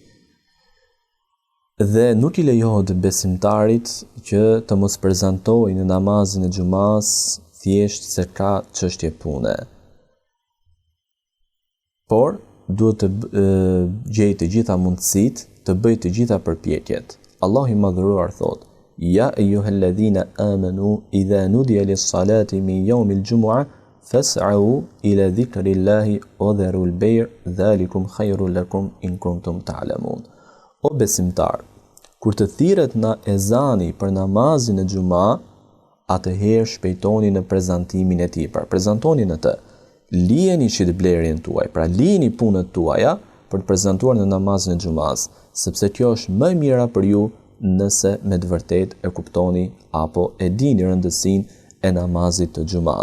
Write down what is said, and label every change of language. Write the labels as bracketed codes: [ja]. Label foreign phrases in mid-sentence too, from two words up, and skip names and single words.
[sq] Dhe nuk i lejohet besimtarit që të mos prezantojë në namazin e xumas thjesht se ka çështje pune. Por duhet të gjejë të gjitha mundësitë, të bëjë të gjitha përpjekjet. Allahu i Madhëruar thotë: [ar] "يا أيها الذين آمنوا إذا نودي للصلاة من يوم الجمعة فاسعوا إلى ذكر الله وذروا البيع ذلكم خير لكم إن كنتم تعلمون." [sq] O besimtar, kur të thirret na ezani për namazin e xuma, atëherë shpejtoni në prezantimin e tij. Pra prezantoni në të. Lijeni shitblerjen tuaj, pra lijeni punët tuaja për të prezantuar në namazin e xumas, sepse kjo është më e mira për ju nëse me të vërtetë e kuptoni apo e dini rëndësinë e namazit të xumas.